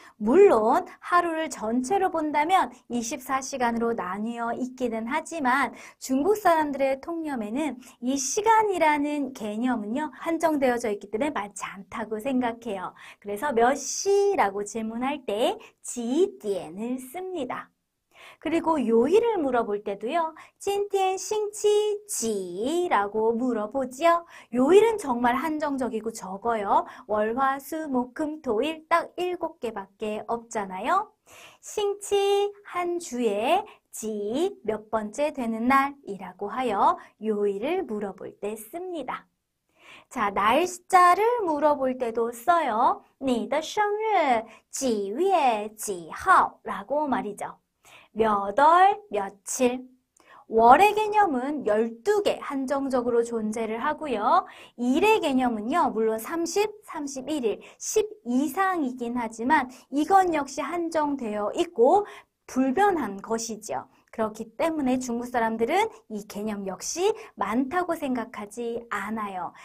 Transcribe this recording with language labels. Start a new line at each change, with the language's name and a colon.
Korean: 물론 하루를 전체로 본다면 24시간으로 나뉘어 있기는 하지만 중국 사람들의 통념에는 이 시간이라는 개념은요. 한정되어져 있기 때문에 많지 않다고 생각해요. 그래서 몇 시라고 질문할 때
Chinese: 几点
Korean: 을 씁니다. 그리고 요일을 물어볼 때도요.
Chinese: 今天星期几라고 물어보지요.
Korean: 요일은 정말 한정적이고 적어요. 월, 화, 수, 목, 금, 토, 일 딱 7개밖에 없잖아요. 星期한 주에 지 몇 번째 되는 날이라고 하여 요일을 물어볼 때 씁니다. 자, 날짜를 물어볼 때도 써요.
Chinese: 你的生日几月几号라고 말이죠.
Korean: 몇 월, 며칠. 월의 개념은 12개 한정적으로 존재를 하고요. 일의 개념은요. 물론 30, 31일, 10 이상이긴 하지만 이건 역시 한정되어 있고 불변한 것이죠. 그렇기 때문에 중국 사람들은 이 개념 역시 많다고 생각하지 않아요.